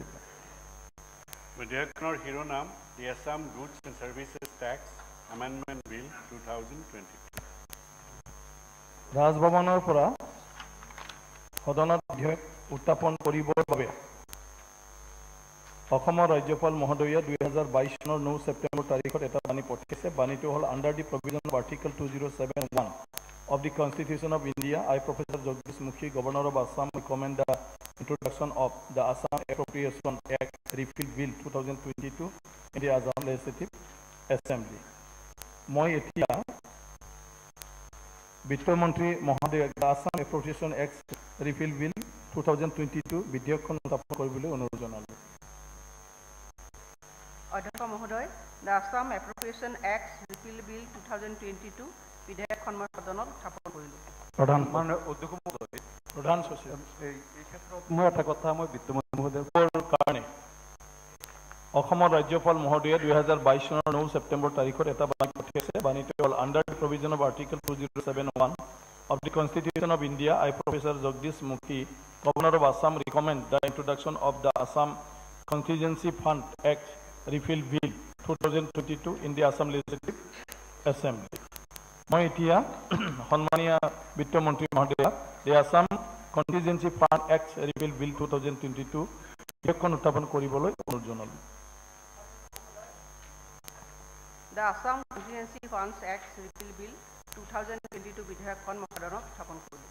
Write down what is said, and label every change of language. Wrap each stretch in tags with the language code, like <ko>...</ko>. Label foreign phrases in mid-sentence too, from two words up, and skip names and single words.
<as>বিধেয়কখনৰ শিৰোনাম দি আছাম গুডছ এণ্ড ছাৰ্ভিচেছ টেক্স এমেণ্ডমেণ্ট বিল 2022। ৰাজভৱনৰ পৰা সদনত বিধেয়ক উত্থাপন কৰিবৰ বাবে অসমৰ ৰাজ্যপাল মহোদয়ে 2022 চনৰ 9 ছেপ্টেম্বৰ তাৰিখত এটা বাণী পঠিয়াইছে। বাণীটো হ'ল</as> <en>under the provision of article 2071 of the Constitution of India, I, Professor Jagdish Mukhi, Governor of Assam, recommend the introduction of the Assam Appropriation Act Repeal Bill 2022 in the Assam Legislative Assembly.</en> <as>মই এতিয়া বিত্ত মন্ত্ৰী মহোদয়ে আছাম এপ্ৰপ্ৰিয়েশ্যন এক্ট ৰিপিল বিল 2022 বিধেয়কখন উত্থাপন কৰিবলৈ অনুৰোধ জনালোঁ। অধ্যক্ষ মহোদয়, দ্য আছাম এপ্ৰপ্ৰিয়েশ্যন এক্ট ৰিপিল বিল 2022 বিধেয়কখন মই সদনত উত্থাপন কৰিলোঁ। প্ৰধান সচিব, এই ক্ষেত্ৰত মই এটা কথা বিত্তমন্ত্ৰী মহোদয়ৰ কাৰণে অসমৰ ৰাজ্যপাল মহোদয়ে 2022 চনৰ 9 ছেপ্টেম্বৰ তাৰিখত এটা বাণী পঠিয়াইছে। বাণীটো হ'ল</as> <en>under the provision of article 2071 of the Constitution of India, I, Professor Jagdish Mukhi, Governor of Assam, recommend the introduction of the Assam Contingency Fund Act Repeal Bill 2022 in the Assam Legislative Assembly.</en> <as>মই এতিয়া সন্মানীয় বিত্তমন্ত্ৰী মহোদয়া the Assam Contingency Fund Act Repeal Bill 2022 বিধেয়কখন উত্থাপন কৰিবলৈ অনুৰোধ জনালোঁ। The Assam Contingency Funds Act Repeal Bill 2022 বিধেয়কখন মই সদনত উত্থাপন কৰিলোঁ।</as>